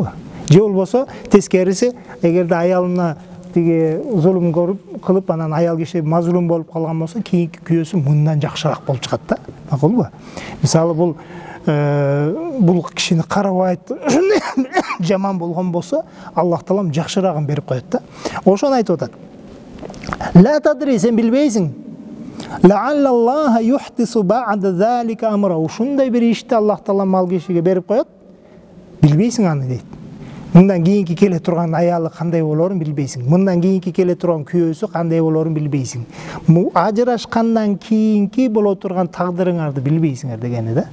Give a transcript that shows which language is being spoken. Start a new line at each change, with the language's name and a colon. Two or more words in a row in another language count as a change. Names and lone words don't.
Kyrgyz: Же болбосо тескериси, эгерде аялына тиги зулум кылып, анан аял киши мазлум болуп калган болсо, кийинки күйөөсү мындан жакшыраак болуп чыгат да. Макулбу? Мисалы бул кишини карабайт, жаман болгон болсо, Аллах Таалам жакшыраагын берип коет да. Ошону айтып атат.
Arabic: لا تدري,
Kyrgyz: сен билбейсиң.
Arabic: لعل الله يحدث بعد ذلك أمرا.
Kyrgyz: Ушундай бир ишти Аллах Таалам ал кишиге берип коет. Билбейсиң аны дейт. Мындан кийинки келе турган аялы кандай болорун билбейсиң. Мындан кийинки келе турган күйөөсү кандай болорун билбейсиң. Ажырашкандан кийинки боло турган тагдырыңарды билбейсиңер дегени да.